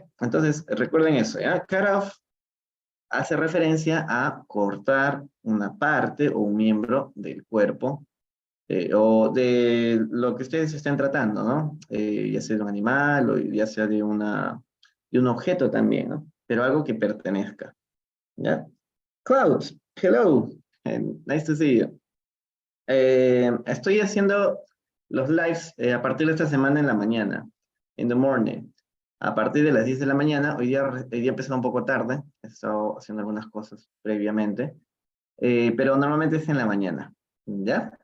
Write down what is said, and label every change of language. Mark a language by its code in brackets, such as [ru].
[es] Entonces, recuerden eso, ¿ya? Cut off hace referencia a cortar una parte o un miembro del cuerpo o de lo que ustedes estén tratando, ¿no? Ya sea de un animal o ya sea de un objeto también, ¿no? Pero algo que pertenezca, ¿ya? [en] Klaus, hello, nice to see you. [es] Estoy haciendo los lives a partir de esta semana en la mañana, [en] in the morning. [es] A partir de las 10 de la mañana, hoy día empezó un poco tarde, he estado haciendo algunas cosas previamente, pero normalmente es en la mañana, ¿ya?